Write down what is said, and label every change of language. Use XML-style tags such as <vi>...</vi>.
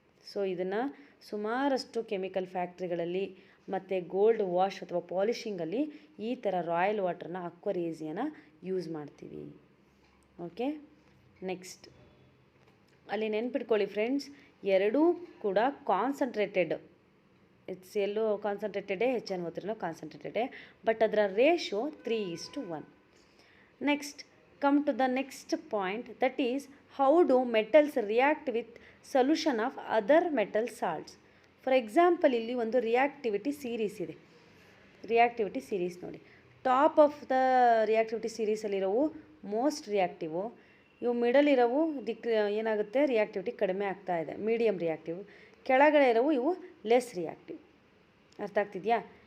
<kn>So ಇದನ್ನು ಸುಮಾರಷ್ಟು chemical ಫ್ಯಾಕ್ಟ್ರಿಗಳಲ್ಲಿ ಮತ್ತು ಗೋಲ್ಡ್ ವಾಶ್ ಅಥವಾ ಪಾಲಿಷಿಂಗಲ್ಲಿ ಈ ಥರ ರಾಯಲ್ ವಾಟರ್ನ, ಅಕ್ವರೇಸಿಯಾನ ಯೂಸ್ ಮಾಡ್ತೀವಿ. ಓಕೆ, ನೆಕ್ಸ್ಟ್ ಅಲ್ಲಿ ನೆನ್ಪಿಟ್ಕೊಳ್ಳಿ ಫ್ರೆಂಡ್ಸ್, ಎರಡೂ ಕೂಡ ಕಾನ್ಸಂಟ್ರೇಟೆಡ್. HCl ಕಾನ್ಸಂಟ್ರೇಟೆಡೇ, HNO3 ಕಾನ್ಸಂಟ್ರೇಟೆಡೇ, ಬಟ್ ಅದರ ratio 3:1.</kn> <en>Next, come to the next point, that is how do metals react with solution of other metal salts. For example,</en> <kn>ಇಲ್ಲಿ ಒಂದು ರಿಯಾಕ್ಟಿವಿಟಿ ಸೀರೀಸ್ ಇದೆ. Reactivity series ನೋಡಿ, top of the reactivity ಸೀರೀಸಲ್ಲಿರೋವು most ರಿಯಾಕ್ಟಿವು, ಇವು middle ಇರೋವು ಏನಾಗುತ್ತೆ, reactivity ಕಡಿಮೆ ಆಗ್ತಾ ಇದೆ, medium reactive. ಕೆಳಗಡೆ ಇರೋವು ಇವು ಲೆಸ್ ರಿಯಾಕ್ಟಿವ್. ಅರ್ಥ ಆಗ್ತಿದೆಯಾ?</kn>